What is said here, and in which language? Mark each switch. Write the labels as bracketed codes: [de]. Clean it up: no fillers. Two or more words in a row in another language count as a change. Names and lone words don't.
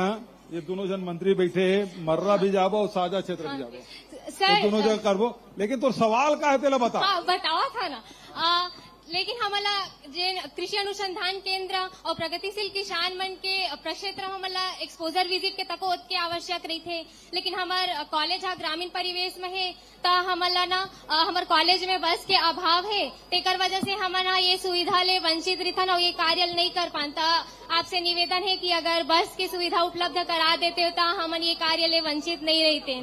[hne] ये दोनों जन मंत्री बैठे हैं, मर्रा भी जाबो और साझा क्षेत्र भी जाबो, सर तो दोनों जगह करबो। लेकिन तो सवाल का है तेला बता। हाँ बतावा था ना। लेकिन हमला जे कृषि अनुसंधान केंद्र और प्रगतिशील किसान मन के प्रक्षेत्र हमला [en] exposure visit [hne] के तको के आवश्यक रही थे। लेकिन हमार कॉलेज ग्रामीण परिवेश में है तो हमला ना हमार कॉलेज में बस के अभाव है, तेकर वजह से हमन ये सुविधा ले वंचित रहन और ये कार्य नहीं कर पाता। आपसे निवेदन है कि अगर बस की सुविधा उपलब्ध करा देते हो तो हमन ये कार्य ले वंचित नहीं रहते।